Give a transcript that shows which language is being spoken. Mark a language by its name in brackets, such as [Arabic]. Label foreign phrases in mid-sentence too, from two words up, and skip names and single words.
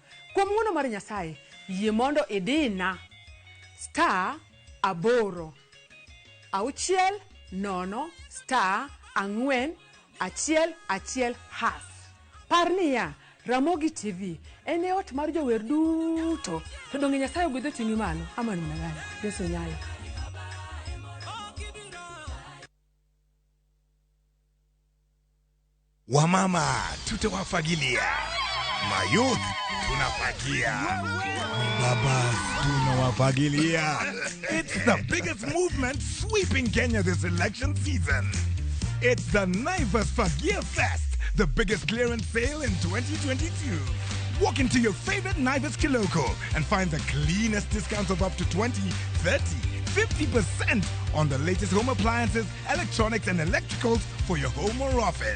[Luo (Kenya and Tanzania)] Kuom ng'uono mar Nyasaye yie mondo idina *8 0 *4 1 #. Parnia Ramogi TV ene ot mar jower duto. To donge Nyasaye ogwedho ting'i malo amani magana. Yesu nyale. [Swahili] Wamama tutawafagilia, mayouth tunafagia, baba tunawafagilia. [English] It's the biggest movement sweeping Kenya this election season. It's the Naivas Fagia Fest, the biggest clearance sale in 2022. Walk into your favorite Naivas Kiloko and find the cleanest discounts of up to 20, 30, 50% on the latest home appliances, electronics and electricals for your home or office.